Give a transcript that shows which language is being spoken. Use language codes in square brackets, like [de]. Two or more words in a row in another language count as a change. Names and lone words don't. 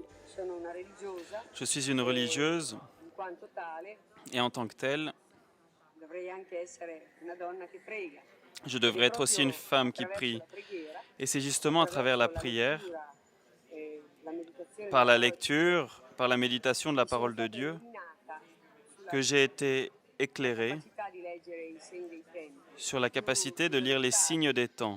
[it] Sono una religiosa. [fr] Je suis une religieuse [it] In quanto tale, [fr] et en tant que telle, [it] dovrei anche essere una donna che prega. [fr] je devrais être aussi une femme qui prie. Et c'est justement à travers la prière, par la lecture, par la méditation de la parole de Dieu, que j'ai été éclairé sur la capacité de lire les signes des temps.